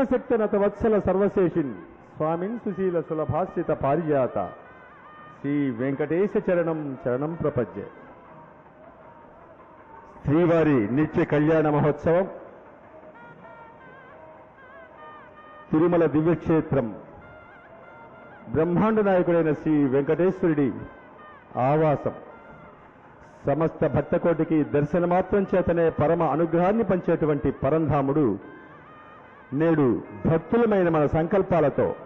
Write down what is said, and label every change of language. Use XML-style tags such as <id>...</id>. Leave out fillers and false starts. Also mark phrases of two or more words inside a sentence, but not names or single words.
<sa>शक्ति नत वत्सल सर्वशेषिन् स्वामिन् सुशील सुलभास्यत पारिजात श्री वेंकटेश चरणं प्रपद्ये</sa> <te>శ్రీవారి నిత్య కళ్యాణ మహోత్సవం తిరుమల దివ్యక్షేత్రం బ్రహ్మాండ నాయకుడైన శ్రీ వెంకటేశ్వరుడి ఆవాసం సమస్త భక్తకోటికి దర్శనమాత్రం చేతనే పరమ అనుగ్రహాన్ని పంచేటువంటి పరంధాముడు నేడు భక్తులమైన మన సంకల్పాలతో</te>